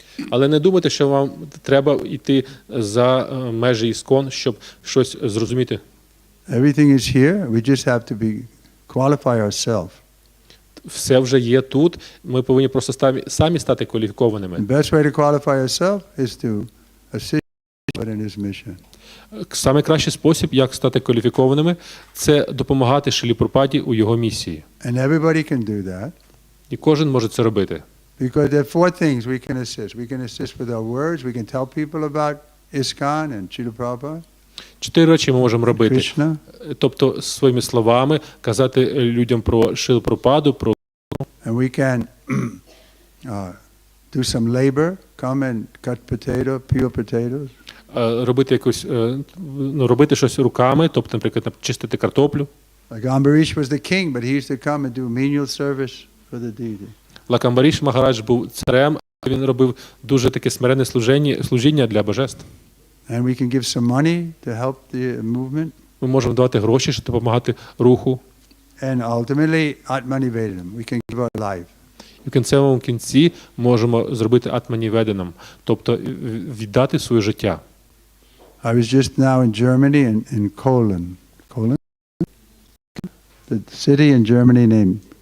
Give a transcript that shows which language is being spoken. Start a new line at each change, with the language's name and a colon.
Ukrainian: Але не думайте, що вам треба йти за межі Іскон, щоб щось зрозуміти.
English: Everything is here. We just have to qualify ourselves.
Ukrainian: Все вже є тут. Ми повинні просто самі стати кваліфікованими.
English: The best way to qualify yourself is to assist Prabhupada in his mission.
Ukrainian: Саме кращий спосіб, як стати кваліфікованими, це допомагати Шрилі Прабхупаді у його місії.
English: And everybody can do that.
Ukrainian: І кожен може це робити.
English: Because there are four things we can assist. We can assist with our words. We can tell people about ISKCON and Srila Prabhupada.
Ukrainian: 4 речі ми можемо робити.
English: Krishna.
Ukrainian: Тобто своїми словами казати людям про Шрилу Прабхупаду, про
English: And we can do some labor, come and cut peel potatoes.
Ukrainian: робити якось, робити щось руками, тобто, наприклад, чистити картоплю.
English: Like Ambarish was the king, but he used to come and do menial service for the deity.
Ukrainian: Лакамбаріш Магарадж був царем, він робив дуже таке смиренне служіння для божеств.
English: And we can give some money to help the movement.
Ukrainian: Ми можемо давати гроші, щоб допомагати руху.
English: And ultimately, Atmanivedam. We can give our life.
Ukrainian: І в кінцевому кінці можемо зробити атманіведанам, тобто віддати своє життя.
English: I was just now in Germany, in Cologne. Cologne? The city in Germany named